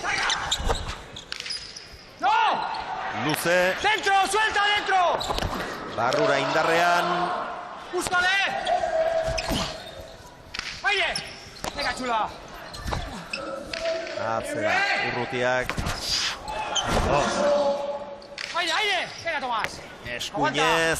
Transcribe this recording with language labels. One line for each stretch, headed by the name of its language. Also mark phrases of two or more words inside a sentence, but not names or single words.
Basque: Luze.
Spanish: Dentro, suelta dentro.
Basque: Barrura indarrean.
Spanish: Búscale! ¡Aire! Venga, chula.
Basque: Atzera, Urrutiak.
Spanish: ¡Aire, aire! Venga, Tomás.
Basque: Eskuinez.